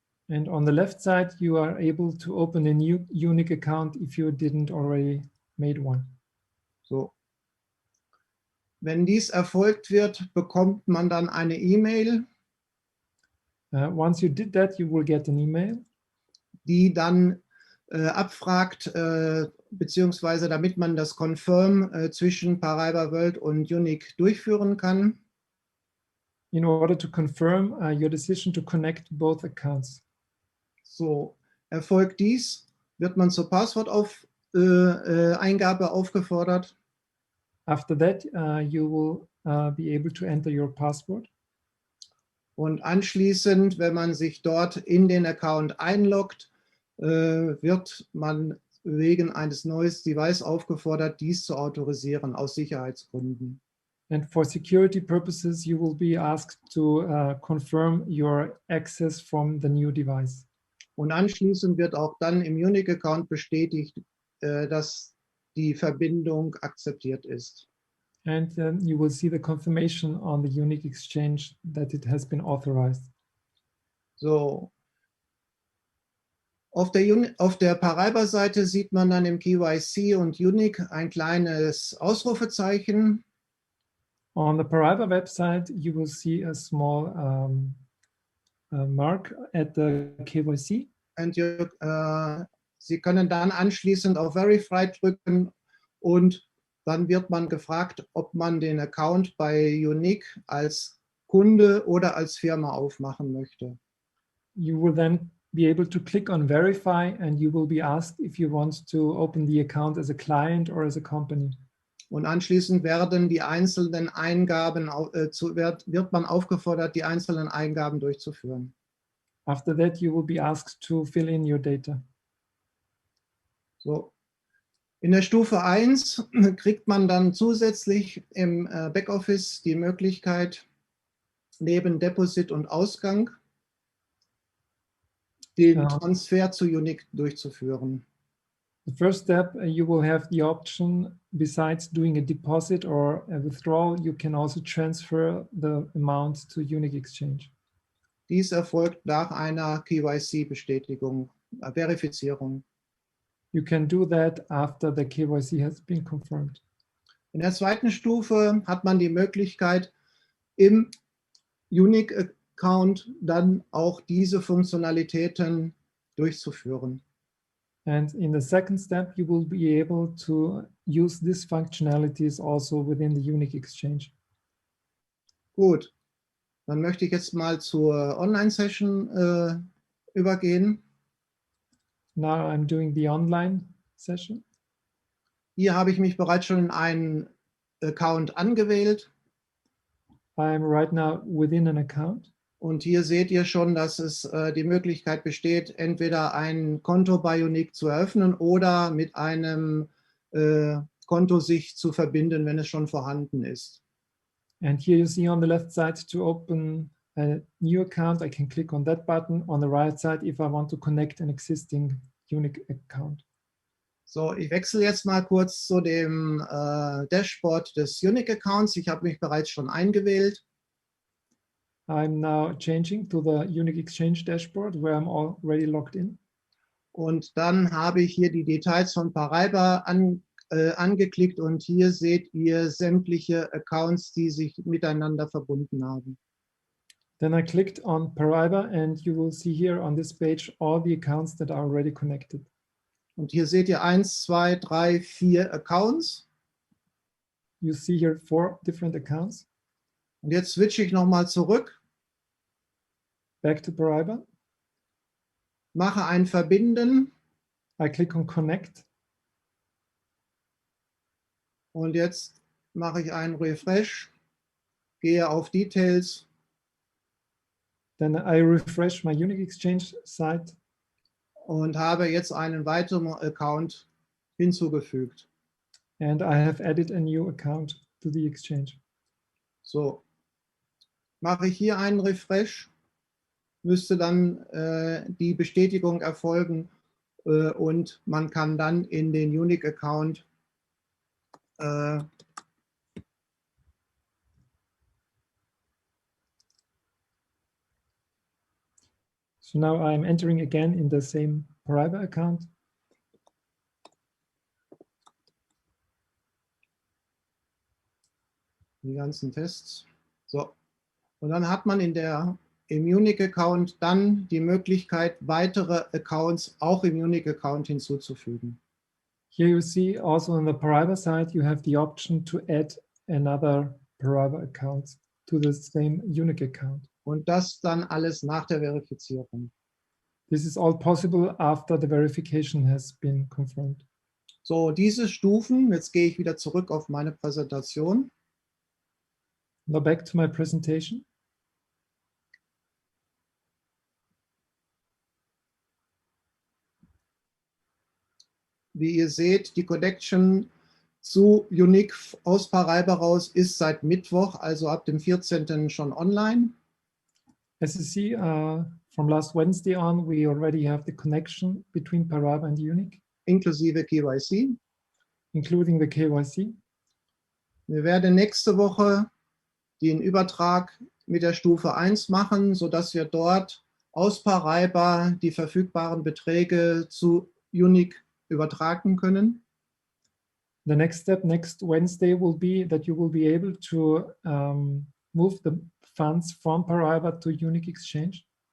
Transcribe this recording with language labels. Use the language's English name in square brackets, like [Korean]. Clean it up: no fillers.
[English] And on the left side, you are able to open a new Unique account if you didn't already made one. So. [German] Wenn dies erfolgt wird, bekommt man dann eine E-Mail, [English] Once you did that, you will get an email. [German] Die dann abfragt, beziehungsweise damit man das Confirm zwischen Paraiba World und Unique durchführen kann. [English] In order to confirm your decision to connect both accounts. [German] So, erfolgt dies, wird man zur Passworteingabe aufgefordert. [English] After that, you will be able to enter your password. [German] Und anschließend, wenn man sich dort in den Account einloggt, wird man wegen eines neuen Device aufgefordert, dies zu autorisieren aus Sicherheitsgründen. [English] And for security purposes, you will be asked to confirm your access from the new device. [German] Und anschließend wird auch dann im Unique-Account bestätigt, dass die Verbindung akzeptiert ist. [English] And you will see the confirmation on the Unique Exchange that it has been authorized. [German] So. Auf der Paraiba-Seite sieht man dann im KYC und Unique ein kleines Ausrufezeichen. [English] On the Paraiba website, you will see a small mark at the KYC. [German] Und Sie können dann anschließend auf Verify drücken und dann wird man gefragt, ob man den Account bei Unique als Kunde oder als Firma aufmachen möchte. [English] You will then be able to click on Verify and you will be asked if you want to open the account as a client or as a company. [German] Und anschließend werden die einzelnen Eingaben, wird man aufgefordert, die einzelnen Eingaben durchzuführen. [English] After that, you will be asked to fill in your data. [German] So. In der Stufe 1 kriegt man dann zusätzlich im Backoffice die Möglichkeit, neben Deposit und Ausgang den Ja. Transfer zu Unique durchzuführen. [English] The first step, you will have the option, besides doing a deposit or a withdrawal, you can also transfer the amount to Unique Exchange. [German] Dies erfolgt nach einer KYC-Bestätigung, Verifizierung. [English] You can do that after the KYC has been confirmed. [German] In der zweiten Stufe hat man die Möglichkeit, im Unique-Account dann auch diese Funktionalitäten durchzuführen. [English] And in the second step, you will be able to use these functionalities also within the Unique Exchange. [German] Gut, dann möchte ich jetzt mal zur Online-Session übergehen. [English] Now I'm doing the online session. [German] Hier habe ich mich bereits schon in einen Account angewählt. [English] I'm right now within an account. [German] Und hier seht ihr schon, dass es die Möglichkeit besteht, entweder ein Konto bei Unique zu eröffnen oder mit einem Konto sich zu verbinden, wenn es schon vorhanden ist. [English] And here you see on the left side to open a new account, I can click on that button. On the right side, if I want to connect an existing Unique account. [German] So, ich wechsle jetzt mal kurz zu dem Dashboard des Unique Accounts. Ich habe mich bereits schon eingewählt. [English] I'm now changing to the Unique Exchange dashboard where I'm already logged in. [German] Und dann habe ich hier die Details von Paraiba angeklickt und hier seht ihr sämtliche Accounts, die sich miteinander verbunden haben. [English] Then I clicked on Paraiba and you will see here on this page all the accounts that are already connected. [German] Und hier seht ihr 1, 2, 3, 4 Accounts. [English] You see here 4 different accounts. [German] Und jetzt switche ich nochmal zurück, [English] Back to Paraiba. [German] mache ein Verbinden [English] I click on Connect. [German] und jetzt mache ich einen Refresh, gehe auf Details [English] Then I refresh my Unique Exchange site [German] und habe jetzt einen weiteren Account hinzugefügt. [English] and I have added a new account to the exchange. [German] So, mache ich hier einen Refresh, müsste dann die Bestätigung erfolgen und man kann dann in den Unique-Account [English] So now I'm entering again in the same Paraiba account. [German] die ganzen Tests. So, und dann hat man im Unique-Account dann die Möglichkeit, weitere Accounts auch im Unique-Account hinzuzufügen. [English] Here you see also on the Paraiba side, you have the option to add another Paraiba account to the same Unique account. [German] Und das dann alles nach der Verifizierung. [English] This is all possible after the verification has been confirmed. [German] So, diese Stufen, jetzt gehe ich wieder zurück auf meine Präsentation. [English] Now back to my presentation. [German] Wie ihr seht, die Connection zu Unique aus Paraiba raus ist seit Mittwoch, also ab dem 14. schon online. [English] As you see, from last Wednesday on, we already have the connection between Paraiba and Unique, [German] Inklusive KYC. [English] including the KYC. [German] Wir werden nächste Woche den Übertrag mit der Stufe 1 machen, sodass wir dort aus Paraiba die verfügbaren Beträge zu Unique übertragen können. [English] The next step next Wednesday will be that you will be able to move the funds from Paraiba to Unique Exchange.